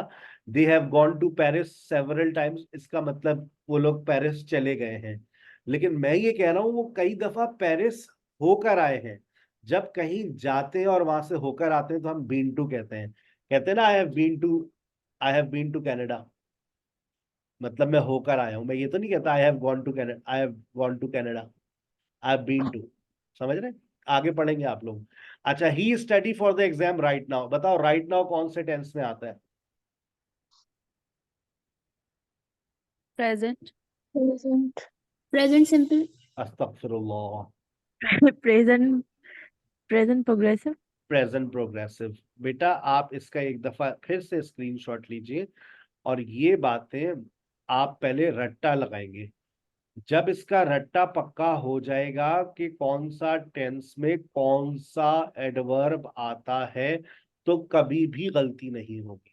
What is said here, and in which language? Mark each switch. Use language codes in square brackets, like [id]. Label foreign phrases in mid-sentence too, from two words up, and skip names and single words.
[en] they have gone to Paris several times, [hi] इसका मतलब वो लोग पेरिस चले गए हैं। लेकिन मैं ये कह रहा हूँ वो कई दफा पेरिस होकर आए हैं। जब कहीं जाते हैं और वहां से होकर आते हैं तो हम [en] been to [hi] कहते हैं। कहते हैं ना [en] I have been to Canada, [hi] मतलब मैं होकर आया हूं। मैं ये तो नहीं कहता [en] I have gone to Canada, I have gone to Canada, I have been to. [hi] समझ रहे? आगे पढ़ेंगे आप लोग। अच्छा, [en] he study for the exam right now. [hi] बताओ [en] right now [hi] कौन से टेंस में आता है? [en] Present. Present simple. [hi] अस्तगफिरुल्लाह। [en] Present. Present progressive. present progressive. [hi] बेटा आप इसका एक दफा फिर से स्क्रीनशॉट लीजिए और ये बातें आप पहले रट्टा लगाएंगे। जब इसका रट्टा पक्का हो जाएगा कि कौन सा टेंस में कौन सा एडवर्ब आता है तो कभी भी गलती नहीं होगी।